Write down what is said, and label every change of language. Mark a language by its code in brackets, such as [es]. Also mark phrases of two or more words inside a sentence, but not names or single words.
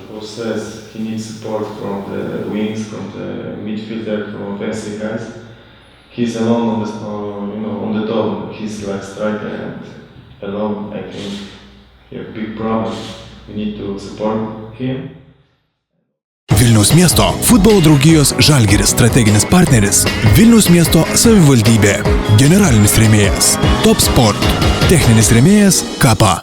[en] Coach says he needs support from the wings, from the midfielder, from offensive guys. He's alone on the top. He's like striker, and alone I think he has a big problem. We need to support him. [lt] Vilniaus miesto futbolo draugijos Žalgiris strateginis partneris Vilniaus miesto savivaldybė. Generalinis rėmėjas Top Sport. Techninis rėmėjas Kapa.